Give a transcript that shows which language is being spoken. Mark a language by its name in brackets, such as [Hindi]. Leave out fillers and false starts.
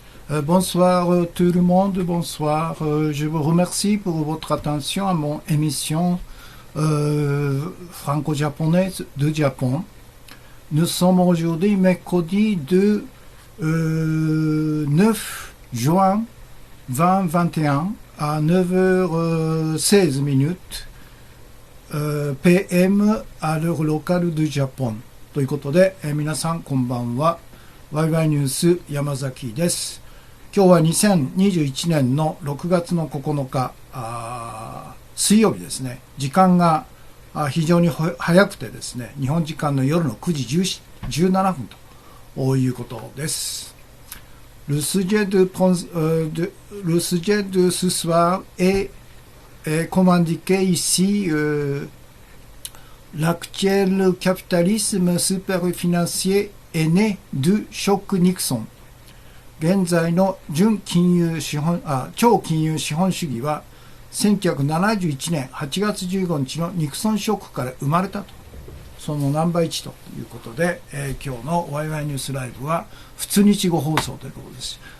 [French] Bonsoir tout le monde, bonsoir. Je vous remercie pour votre attention à mon émission franco-japonaise de Japon. Nous sommes aujourd'hui mercredi de 9 juin 2021 à 9h16 PM [Japanese] あるローカルでジャポンということで、皆さんこんばんは。ワイワイニュース山崎です。今日は2021年の6月の9日水曜日ですね。時間が非常に早くてですね、日本時間の夜の9時17分ということです。 [French] Le sujet de ce soir est, comme indiqué ici, l'actuel capitalisme superfinancier est né du choc Nixon。 [Japanese] 現在の超金融資本主義は1971年8月15日のニクソンショックから生まれたと。そのナンバー1ということで、今日のワイワイニュースライブは普通日語放送ということです。